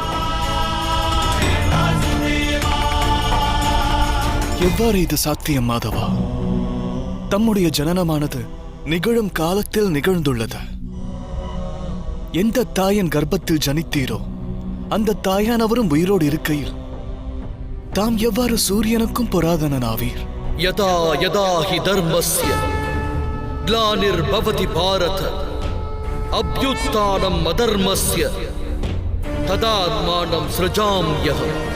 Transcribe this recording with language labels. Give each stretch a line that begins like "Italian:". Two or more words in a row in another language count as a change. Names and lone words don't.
Tamil: எவ்வாறு இது சாத்தியம் மாதவா? தம்முடைய ஜனனமானது நிகழும் காலத்தில் நிகழ்ந்துள்ளது. எந்த தாயின் கர்ப்பத்தில் ஜனித்தீரோ அந்த தாயானவரும் உயிரோடு இருக்கையில் தாம் எவ்வாறு சூரியனுக்கும் புராதனனாவீர்?
Sanskrit: यदा यदा हि धर्मस्य ग्लानिर्भवति भारत अभ्युत्थानम् अधर्मस्य तदात्मानं सृजाम्यहम्.